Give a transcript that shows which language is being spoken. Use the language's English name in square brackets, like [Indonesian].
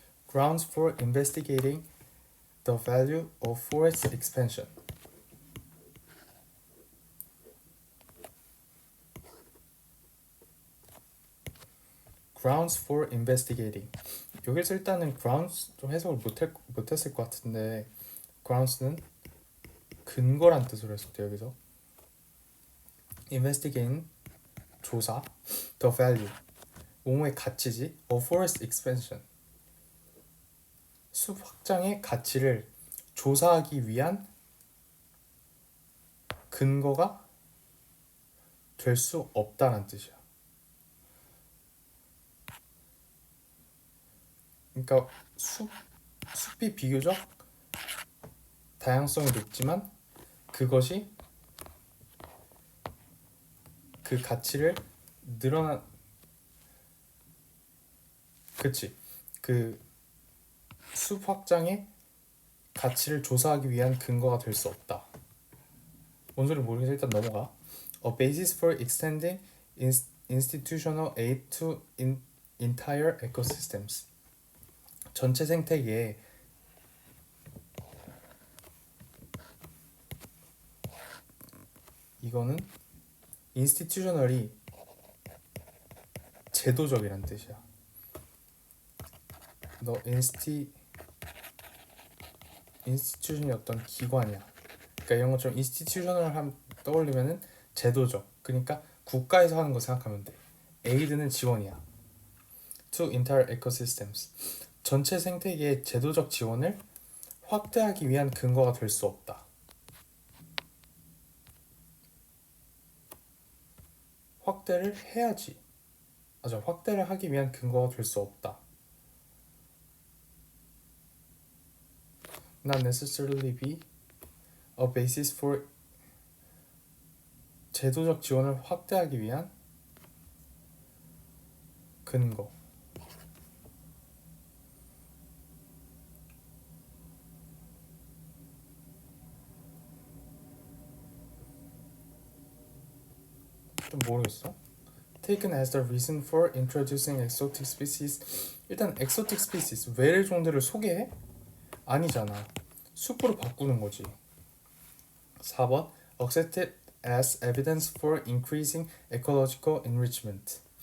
[English] Grounds for investigating the value of forest expansion. Grounds for investigating. [Korean] 여기서 일단은 grounds 좀 해석을 못했을 것 같은데, grounds는 근거란 뜻으로 했었대. 여기서 investigating 조사, [English] the value, [Korean] 뭐뭐의 가치지, [English] of forest expansion, [Korean] 숲 확장의 가치를 조사하기 위한 근거가 될 수 없다는 뜻이야. 그러니까 숲이 비교적 다양성이 높지만 그것이 그 가치를 늘어난 그치 그 숲 확장의 가치를 조사하기 위한 근거가 될 수 없다. 뭔 소리 모르겠어. 일단 넘어가. [English] A basis for extending institutional aid to entire ecosystems. [Korean] 전체 생태계에 이거는 institutional이 제도적이란 뜻이야. 너 institution이 어떤 기관이야. 그러니까 이런 것처럼 institutional 함 떠올리면은 제도적. 그러니까 국가에서 하는 거 생각하면 돼. aid는 지원이야. [English] to entire ecosystems. [Korean] 전체 생태계의 제도적 지원을 확대하기 위한 근거가 될 수 없다. 확대를 해야지. 맞아. 확대를 하기 위한 근거가 될 수 없다. [English] Not necessarily be a basis for [Korean] 제도적 지원을 확대하기 위한 근거. 좀 모르겠어. [English] Taken as the reason for introducing exotic species. [Korean] 일단 exotic species 외래 종들을 소개해? 아니잖아. 숲으로 바꾸는 거지. [English] 4번 accepted as evidence for increasing ecological enrichment.